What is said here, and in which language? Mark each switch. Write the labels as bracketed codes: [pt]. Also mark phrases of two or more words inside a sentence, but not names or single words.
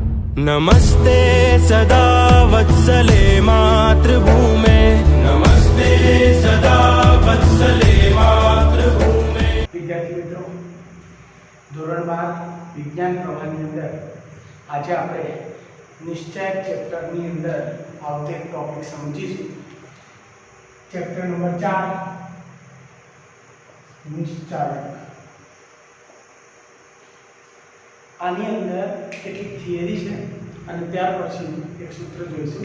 [sa] नमस्ते सदा वत्सले मातृभूमे नमस्ते सदा वत्सले मातृभूमे। [hi] विद्यार्थी मित्रों, [gu] ધોરણ 12 વિજ્ઞાન પ્રવાહની અંદર આજે આપણે નિશ્ચયક ચેપ્ટરની અંદર આવતો એક ટોપિક સમજીશું। ચેપ્ટર નંબર 4 નિશ્ચયક। આની અંદર કેટલીક થિયરી છે અને ત્યાર પછી એક સૂત્ર જોઈશું।